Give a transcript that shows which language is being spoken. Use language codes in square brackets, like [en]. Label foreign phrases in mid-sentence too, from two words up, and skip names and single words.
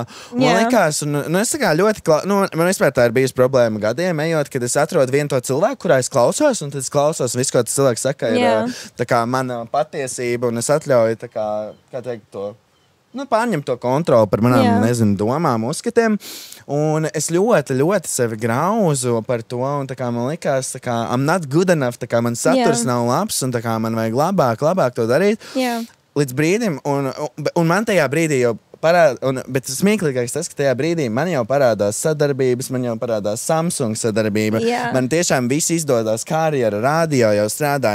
[lv] Man likās, un, nu, es tā kā ļoti, man vispār tā ir bijusi problēma gadiem, ejot, kad es atrodu vienu to cilvēku, kurā es klausos, un tad es klausos visu, ko tas cilvēks saka, ir tā kā mana patiesība, un es atļauju, tā kā teikt to. Pārņem to kontroli par manām, domām, uzskatiem. Un es ļoti sevi grauzu par to. Un tā kā man likās, tā kā [en] I'm not good enough, [lv] tā kā man saturs nav labs, un tā kā man vajag labāk to darīt. Līdz brīdim, un man tajā brīdī jau bet smieklīgāks tas, ka tajā brīdī man jau parādās sadarbības, man jau parādās Samsung sadarbība. Man tiešām viss izdodās, karjera, radio jau strādāja.